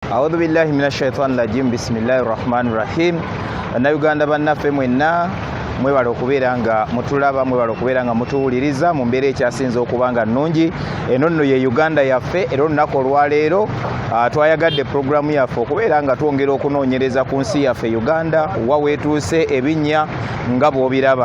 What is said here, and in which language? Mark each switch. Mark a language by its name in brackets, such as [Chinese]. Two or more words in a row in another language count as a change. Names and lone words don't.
[Arabic] أعوذ بالله من الشيطان الرجيم. بسم الله الرحمن الرحيم. [Ganda] Na Uganda bannaffe mwenna mwebale okubeera nga mutulaba, mwebale okubeera nga mutuwuliriza mu mbeera ekyasinze okubanga nnungi. Eno nno ye Uganda yaffe. Era olunaku olwaleero twayagadde programu yaffe okubeera nga twongera okunoonyereza ku nsi yaffe Uganda wa weetuuse ebinnya nga bw'obiraba.